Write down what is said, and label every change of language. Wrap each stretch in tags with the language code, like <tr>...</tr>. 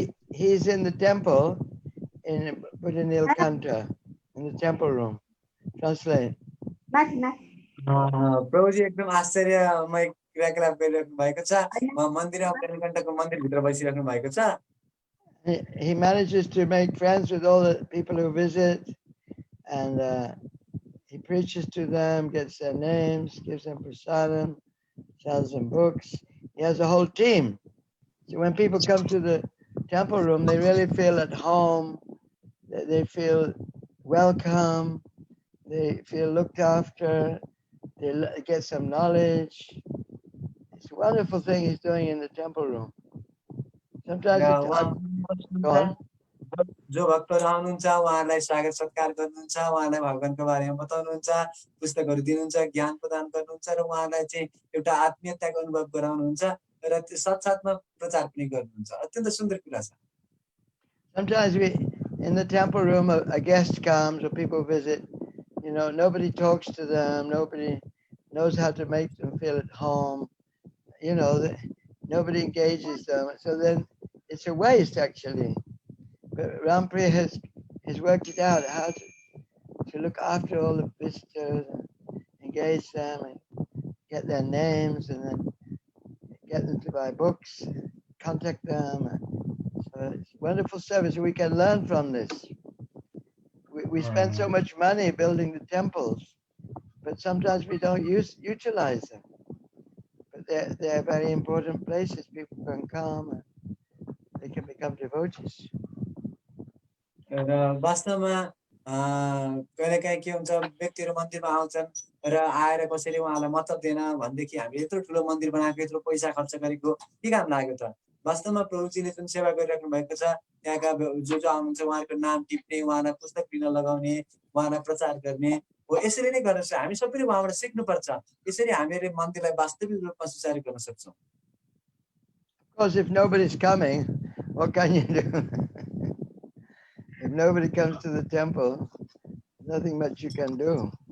<en>He's in the temple in Nilkanta, in the temple room. Translate.</en> <ne>प्रभुजी एकदम आश्चर्यमय क्रियाकलाप गरिराख्नु भएको छ। मन्दिरमा नीलकण्ठको मन्दिरभित्र बसिराख्नु भएको छ।</ne> <en>He manages to make friends with all the people who visit, and he preaches to them, gets their names, gives them prasadam, sells them books. He has a whole team. So when people come to the temple room, they really feel at home. They feel welcome. They feel looked after. They get some knowledge. It's a wonderful thing he's doing in the temple room. Sometimes it's gone.</en> <ne>जो भक्तहरू आउनुहुन्छ उहाँहरूलाई स्वागत सत्कार गर्नुहुन्छ, उहाँलाई भगवानको बारेमा बताउनुहुन्छ, पुस्तकहरू दिनुहुन्छ, ज्ञान प्रदान गर्नुहुन्छ र उहाँलाई चाहिँ एउटा आत्मीयताको अनुभव गराउनुहुन्छ र त्यो साथसाथमा प्रचार पनि गर्नुहुन्छ। अत्यन्त सुन्दर कुरा छ।</ne> <en>Sometimes in the temple room, a guest comes or people visit, nobody talks to them, nobody knows how to make them feel at home, nobody engages them. So then it's a waste actually. But Rampriya has worked it out how to look after all the visitors, and engage them, and get their names, and then get them to buy books, contact them. So it's wonderful service. We can learn from this. We spend so much money building the temples, but sometimes we don't utilize them. But they're very important places. People can come and they can become devotees.</en> <ne>र वास्तवमा कहिलेकाहीँ के हुन्छ, व्यक्तिहरू मन्दिरमा आउँछन् र आएर कसैले उहाँलाई मतलब दिएन भनेदेखि हामीले यत्रो ठुलो मन्दिर बनाएको, यत्रो पैसा खर्च गरेको के काम लाग्यो त? वास्तवमा प्रभुजीले जुन सेवा गरिराख्नु भएको छ, त्यहाँका जो आउनुहुन्छ उहाँहरूको नाम टिप्ने, उहाँलाई पुस्तक दिन लगाउने, उहाँलाई प्रचार गर्ने हो। यसरी नै गर्नु छ। हामी सबैले उहाँबाट सिक्नुपर्छ। यसरी हामीले मन्दिरलाई वास्तविक रूपमा सुचारू गर्न सक्छौँ।</ne> <en>Of course, if nobody's coming, what can you do? If nobody comes to the temple, nothing much you can do.</en>